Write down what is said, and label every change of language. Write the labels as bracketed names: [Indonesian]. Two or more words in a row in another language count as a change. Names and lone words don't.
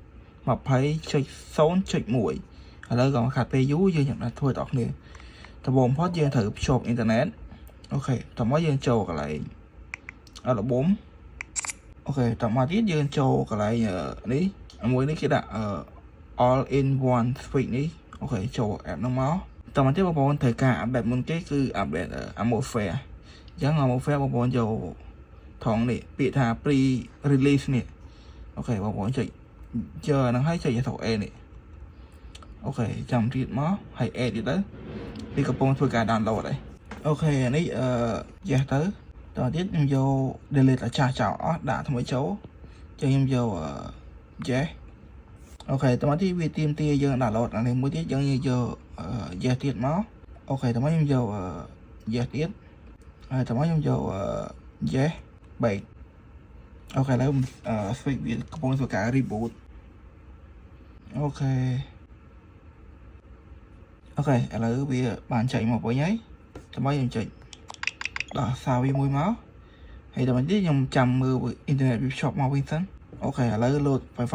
[Khmer] 20.0.1 ឥឡូវក៏ខាត់ពេលយូរយើងនឹងធ្វើដល់គ្នាដំបូងបំផុតយើងត្រូវភ្ជាប់អ៊ីនធឺណិតអូខេតោះមកយើងចូលកន្លែងល្ប៊ុំអូខេតោះមកទៀតយើងចូលកន្លែងនេះមួយនេះគេដាក់ all [English] in one [Khmer] Fix នេះអូខេចូល app ហ្នឹងមកតោះមកទៀតបងប្អូនត្រូវការអាប់ដេតមុនគេគឺអាប់ដេត Atmosphere អញ្ចឹង Atmosphere បងប្អូនយកថង នេះពាក្យថា [English] pre release [Khmer] នេះអូខេបងប្អូនចុចយកហ្នឹងហើយចុច A នេះអូខេចាំទៀតមកហើយ A ទៀតទៅវាកំពុងធ្វើការ download ហើយអូខេអានេះyes ទៅតោះទៀតខ្ញុំយក delete អាចាស់ចោលអស់ដាក់ថ្មីចូលចឹងខ្ញុំយក yes អូខេតោះមកទៀតវាទៀមទាយើង download អានេះមួយទៀតយើងយក yes ទៀតមកអូខេតោះមកខ្ញុំយក yes ទៀតហើយតោះមកខ្ញុំយក [English] yes back [Khmer] អូខេឥឡូវFix វាកំពុងធ្វើការ reboot អូខេ ឥឡូវវាបានចេញមកវិញហើយតោះមកខ្ញុំចុចដល់សារវាមួយមកហើយដល់នេះខ្ញុំចាំមើលអ៊ីនធឺណិតវាភ្ជាប់មកវិញសិនអូខេឥឡូវលោត Wi-Fi